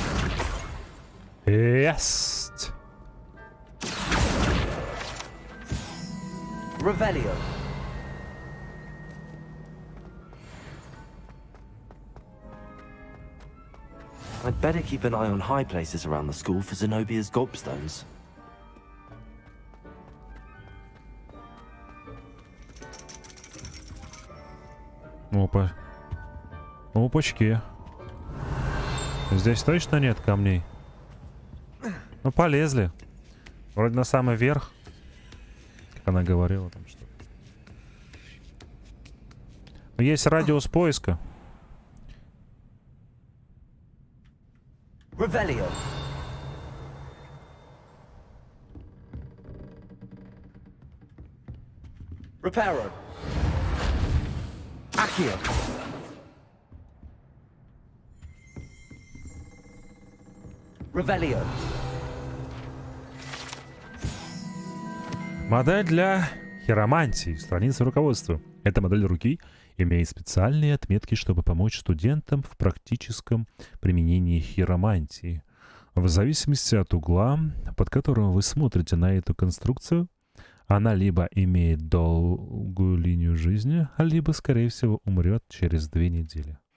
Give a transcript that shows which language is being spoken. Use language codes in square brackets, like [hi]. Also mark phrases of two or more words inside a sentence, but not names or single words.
[ru] Есть. Revelio. [en] I'd better keep an eye on high places around the school for Zenobia's gobstones. [ru] Опа. Опачки. Здесь точно нет камней? Ну, полезли. Вроде на самый верх. Как она говорила там что-то. Есть радиус поиска. Revelio. Reparo. Accio. Revelio. Модель для хиромантии. Страница руководства. Эта модель руки имеет специальные отметки, чтобы помочь студентам в практическом применении хиромантии. В зависимости от угла, под которым вы смотрите на эту конструкцию, она либо имеет долгую линию жизни, либо, скорее всего, умрет через 2 недели.